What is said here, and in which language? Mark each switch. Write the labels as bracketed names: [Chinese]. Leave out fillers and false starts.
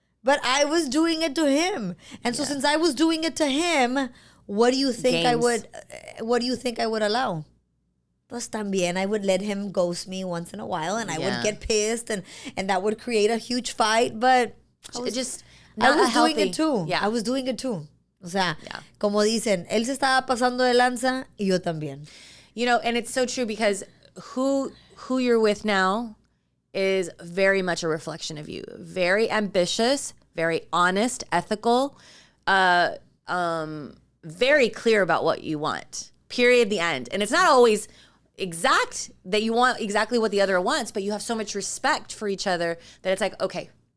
[English] But I was doing it to him. And so since I was doing it to him, what do you think I would allow? [Spanish] Pues también [English] I would let him ghost me once in a while, and I would get pissed, and that would create a huge fight, but I was doing it too. Yeah. I was doing it too. [Spanish] O sea, como dicen, él se estaba pasando de lanza y yo también. [English] You know, and it's so true, because who you're with now is very much a reflection of you. Very ambitious, very honest, ethical, very clear about what you want. Period, the end. And it's not always exact that you want exactly what the other wants, but you have so much respect for each other that it's like, okay.